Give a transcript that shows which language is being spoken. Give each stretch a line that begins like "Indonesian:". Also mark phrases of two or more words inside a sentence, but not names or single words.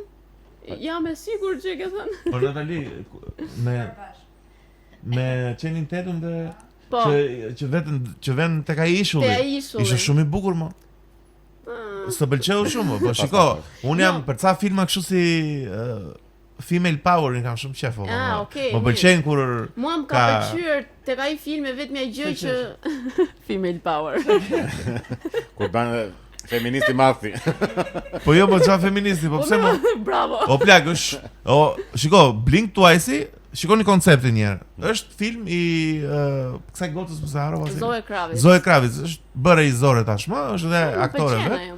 Albanian: Jam e sigurt që e ke thënë. Po Natali me Channing Tatum dhe që vjen tek ai ishulli. Ishte shumë i bukur më. S'të pëlqeu shumë, po shiko, un jam për ca filma kështu si
English: female power
Albanian: i kam shumë qef. Më pëlqejnë kur mua më ka pëlqyer tek ai film vetëm ai gjë që
English: female power.
Albanian: Kur ban feministi madhi. Po jo, po çfarë feministi, po pse më? Bravo. O plak, shiko, Blink Twice, shikoni konceptin një herë. Është film i kësaj gotës më sa harova. Zoe Kravitz është bërë i zore tashmë, është edhe aktore vet.